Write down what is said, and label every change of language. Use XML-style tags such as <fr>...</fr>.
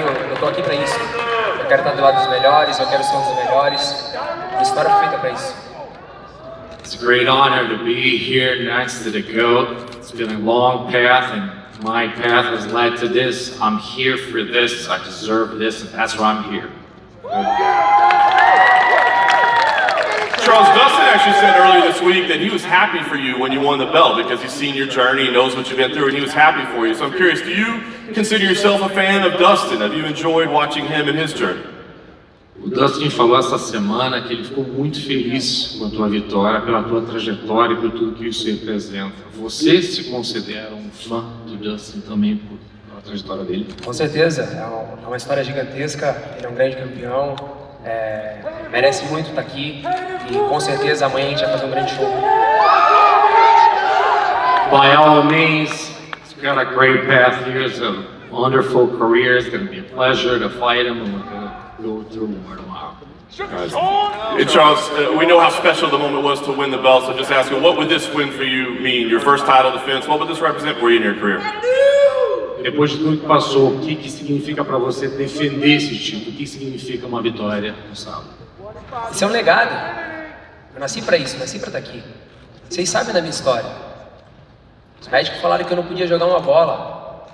<pt>Eu tô aqui pra isso. Eu quero estar do lado dos melhores, eu quero ser um dos melhores. A história foi feita pra isso.</pt> <en>It's a great honor to be here next to the GOAT. It's been a long path, and my path has led to this. I'm here for this, I deserve this, and that's why I'm here. Charles, Dustin actually said earlier this week that he was happy for you when you won the belt because he's seen your journey, he knows what you've been through, and he was happy for you. So I'm curious, do you consider yourself a fan of Dustin? Have you enjoyed watching him and his journey?</en> <pt>O Dustin falou essa semana que ele ficou muito feliz com a tua vitória, pela tua trajetória e por tudo que isso representa. Você se considera um fã do Dustin também pela trajetória dele? Com certeza, é uma história gigantesca, ele é um grande campeão, merece muito estar aqui e com certeza amanhã a gente vai fazer um grande show.</pt> <en>By all means, he's got a great path here, it's a wonderful career, it's going to be a pleasure to fight him, and we're going to go through more tomorrow. Hey Charles, we know how special the moment was to win the belt, so just asking, what would this win for you mean? Your first title defense, what would this represent for you in your career?</en> <pt>Depois de tudo que passou, o que significa para você defender esse título? O que significa uma vitória no sábado? Isso é um legado. Eu nasci pra isso, nasci pra estar aqui. Vocês sabem da minha história. Os médicos falaram que eu não podia jogar uma bola.</pt>